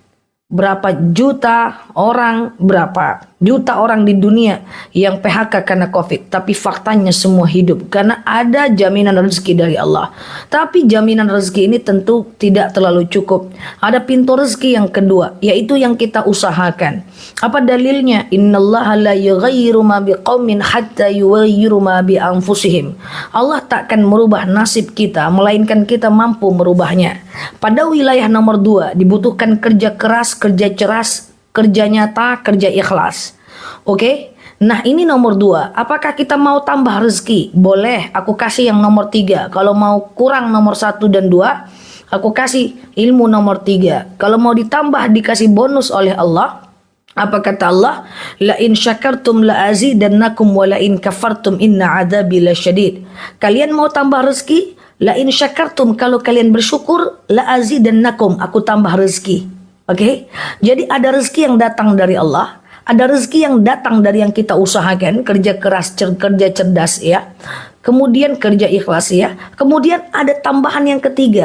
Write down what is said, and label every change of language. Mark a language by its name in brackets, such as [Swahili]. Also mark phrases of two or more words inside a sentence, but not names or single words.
[Indonesian] Berapa juta orang di dunia yang PHK karena COVID, tapi faktanya semua hidup karena ada jaminan rezeki dari Allah. Tapi jaminan rezeki ini tentu tidak terlalu cukup. Ada pintu rezeki yang kedua, yaitu yang kita usahakan. Apa dalilnya? [Arabic] إن الله لا يغير ما بقوم حتى يغيروا ما بأنفسهم. [Indonesian] Allah takkan merubah nasib kita melainkan kita mampu merubahnya. Pada wilayah nomor 2 dibutuhkan kerja keras, kerja ceras, kerja nyata, kerja ikhlas. Oke? Nah, ini nomor 2. Apakah kita mau tambah rezeki? Boleh, aku kasih yang nomor 3. Kalau mau kurang nomor 1 dan 2, aku kasih ilmu nomor 3. Kalau mau ditambah dikasih bonus oleh Allah. Apa kata Allah? [Arabic] لئن شكرتم لأزيدنكم ولئن كفرتم إن عذابي لشديد. [Indonesian] Kalian mau tambah rezeki? [Arabic] لئن شكرتم, [Indonesian] kalau kalian bersyukur, [Arabic] لأزيدنكم, [Indonesian] aku tambah rezeki. Oke? Jadi ada rezeki yang datang dari Allah, ada rezeki yang datang dari yang kita usahakan, kerja keras, kerja cerdas ya. Kemudian kerja ikhlas ya. Kemudian ada tambahan yang ketiga.